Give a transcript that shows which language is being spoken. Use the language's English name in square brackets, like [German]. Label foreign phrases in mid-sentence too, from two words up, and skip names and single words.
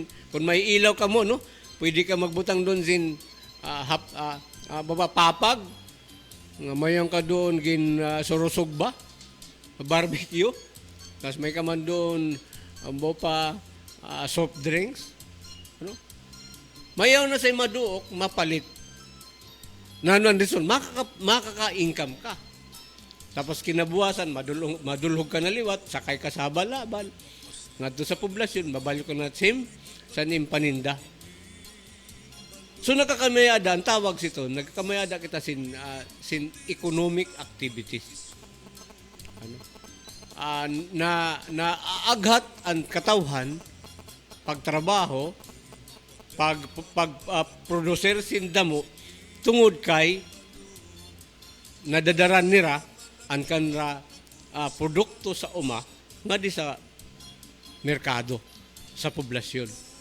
[Waray] Kung may ilaw ka mo, no, pwede ka magbutang doon sin papag. Mayon ka doon gin surusog ba? Barbecue. Tapos may ka man doon [English] soft drinks. [Waray] Ano? Mayaw na say maduok, mapalit. Nanon dison, makaka-income ka. Tapos kinabuwasan, madulog ka na liwat, sakay ka sa balabal. Ngadto sa poblasyon, babalik ka na sa paninda. So nagkakamayada, ang tawag sito, nagkakamayada kita sin [English] economic activities. [Waray] Ano? Na aghat ang katawhan, pagtrabaho, producer sin damo, tungod kay nadadaran nira ang kanra produkto sa uma nga di sa merkado sa poblasyon.